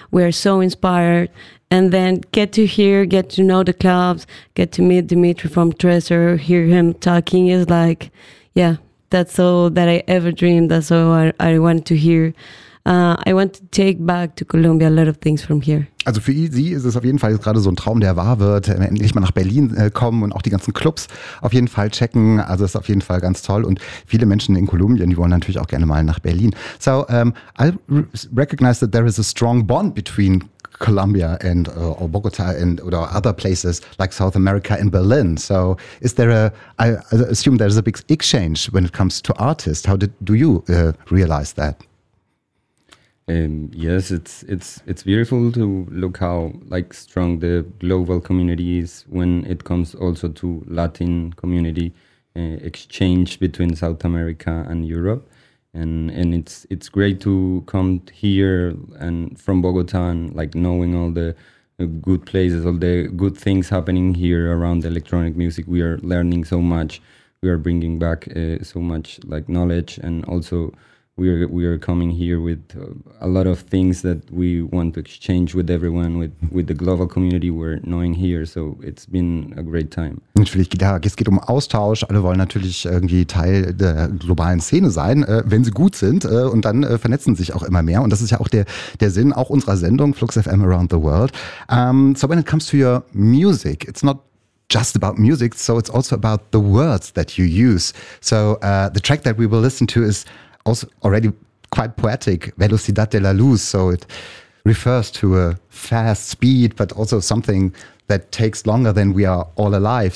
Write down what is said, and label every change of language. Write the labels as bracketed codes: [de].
[en] We are so inspired. And then get to hear, get to know the clubs, get to meet Dimitri from Treasure, hear him talking. It's like, yeah, that's all that I ever dreamed. That's all I wanted to hear. I want to take back to Colombia a lot of things from here. [de] Also für sie ist es auf jeden Fall gerade so ein Traum, der wahr wird, endlich mal nach Berlin kommen und auch die ganzen Clubs auf jeden Fall checken. Also ist auf jeden Fall ganz toll. Und viele Menschen in Kolumbien, die wollen natürlich auch gerne mal nach Berlin. [en] So I recognize that there is a strong bond between Colombia and or Bogota and or other places like South America and Berlin. So is there I assume there's a big exchange when it comes to artists. How do you realize that? Yes, it's beautiful to look how like strong the global community is when it comes also to Latin community exchange between South America and Europe, and it's great to come here and from Bogota and like knowing all the good places, all the good things happening here around the electronic music. We are learning so much, we are bringing back so much like knowledge, and also We are coming here with a lot of things that we want to exchange with everyone, with the global community we're knowing here. So it's been a great time. [de] Natürlich, ja, es geht um Austausch. Alle wollen natürlich irgendwie Teil der globalen Szene sein, wenn sie gut sind. Und dann vernetzen sich auch immer mehr. Und das ist ja auch der Sinn auch unserer Sendung, Flux FM Around the World. [en] So when it comes to your music, it's not just about music. So it's also about the words that you use. So the track that we will listen to is also already quite poetic, Velocidad de la Luz, so it refers to a fast speed, but also something that takes longer than we are all alive.